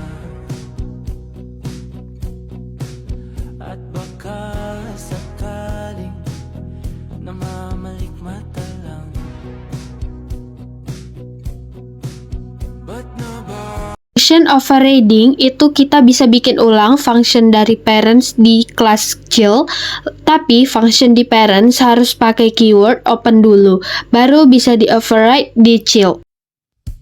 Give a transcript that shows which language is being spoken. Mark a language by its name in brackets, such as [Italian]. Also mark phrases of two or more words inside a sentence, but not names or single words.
[Filipino] at baka sakaling namamalikmata lang. Ba't naba [English] Function overriding [Indonesian] itu kita bisa bikin ulang function dari parents di kelas child, tapi function di parents harus pakai keyword open dulu, baru bisa di override di child.